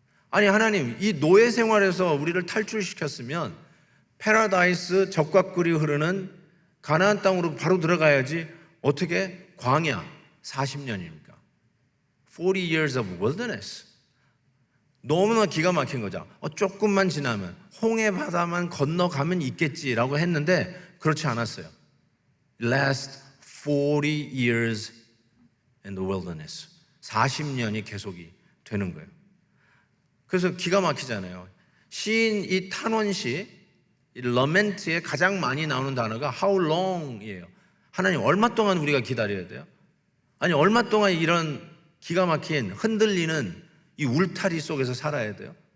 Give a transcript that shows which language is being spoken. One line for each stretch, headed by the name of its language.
Korean: 아니, 하나님, 이 노예 생활에서 우리를 탈출시켰으면 패러다이스, 젖과 꿀이 흐르는 가나안 땅으로 바로 들어가야지 어떻게 광야 40년입니까?
English: 40 years of wilderness.
Korean: 너무나 기가 막힌 거죠. 조금만 지나면 홍해 바다만 건너가면 있겠지라고 했는데 그렇지 않았어요.
English: Last 40 years in the wilderness.
Korean: 40년이 계속이 되는 거예요. 그래서 기가 막히잖아요. 시인 이 탄원시, 이 러멘트에 가장 많이 나오는 단어가
English: how long
Korean: 이에요. 하나님, 얼마 동안 우리가 기다려야 돼요? 아니, 얼마 동안 이런 기가 막힌 흔들리는 이 울타리 속에서 살아야 돼요?